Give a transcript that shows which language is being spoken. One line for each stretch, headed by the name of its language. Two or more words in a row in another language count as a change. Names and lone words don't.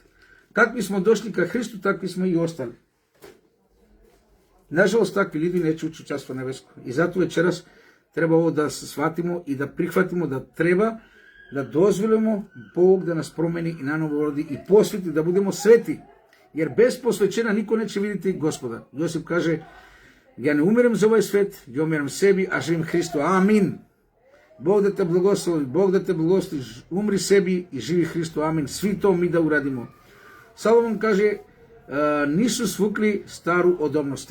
Serbian: Какви смо дошли ка Христу, такви смо и остали. Нажалост, такви люди не чују Царство небеско. И затоа вечерас треба ово да се сватимо и да прихватимо, да треба да дозволимо Бог да нас промени и наново роди и посвети, да будемо свети. Jer bez posvećenja niko neće vidjeti Gospoda. Josip kaže, ja ne umirem za ovaj svet, ja umirem sebi, a živim Hristu. Amin. Bog da te blagoslovi, Bog da te blagoslovi, umri sebi i živi Hristu. Amin. Svi to mi da uradimo. Salomon kaže, nisu svukli staru odobnost.